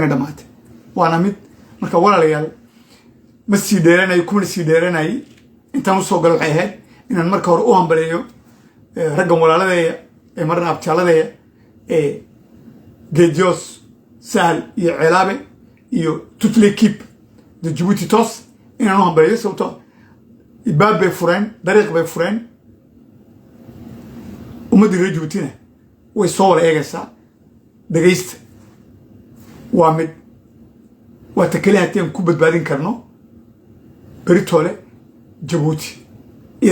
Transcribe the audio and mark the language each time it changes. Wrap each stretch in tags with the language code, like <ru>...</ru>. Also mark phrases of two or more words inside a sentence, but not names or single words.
<so>dhamaatay waana mid marka walaalayaal ma sii dheeranayo kuma sii dheeranayo intaan u soo gal waxay ahayd inaan marka hore u hambaleeyo raggan walaaladeeya ee marna abtaalladeeya ee Gedios Sahal iyo Ceelaabe iyo</so> <fr>toute l'équipe de</fr> <so>Djibouti Toos inaan u hambaleeyo sababtoo ibaab bay fureen dariiq bay fureen ummadda reer Djiboutina way soo wada eegaysaa dhagaysta waa mid waa takale haddii ku badbaadin karno Britoole Djibouti iyo</so>